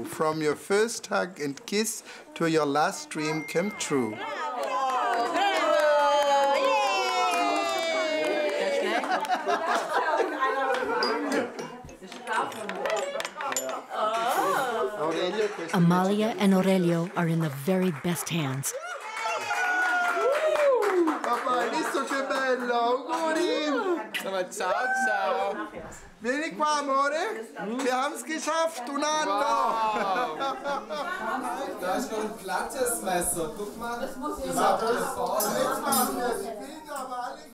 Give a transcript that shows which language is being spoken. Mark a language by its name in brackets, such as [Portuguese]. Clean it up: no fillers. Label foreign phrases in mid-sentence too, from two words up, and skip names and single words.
[English] From your first hug and kiss to your last dream come true. Amalia and Aurelio are in the very best hands. [Italian] Papà, hai visto che bello? Auguri! Ciao, ciao. Vieni qua, amore. [German] Wir haben es geschafft, [Italian] un anno. [German] Da ist noch ein plattes Messer. Guck mal. Das muss ich